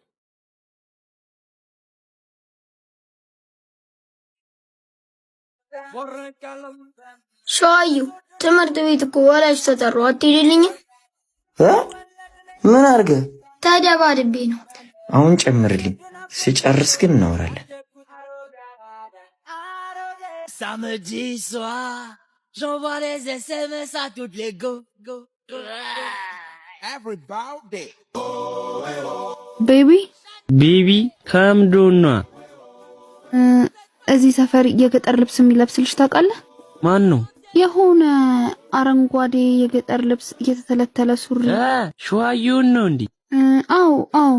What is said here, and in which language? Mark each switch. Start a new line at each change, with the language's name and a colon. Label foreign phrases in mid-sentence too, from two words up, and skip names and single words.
Amharic: ሸዋዩ ትምህርት ቤት እኮ ወላጅ ተጠሩ አትሄድልኝም? ምን አድርገህ? ተደባድቤ ነው። አሁን ጨምርልኝ፣ ስጨርስ ግን እናወራለን።
French: Samedi soir, j'envoie les SMS à toutes les go.
English: Everybody.
Amharic: ቤቢ ቤቢ ከምዶና እዚህ ሰፈር የገጠር ልብስ የሚለብስ ልጅ ታውቃለህ? ማን ነው? የሆነ አረንጓዴ የገጠር ልብስ እየተተለተለ ሱሪ። ሸዋዩን ነው እንዴ? አዎ አዎ።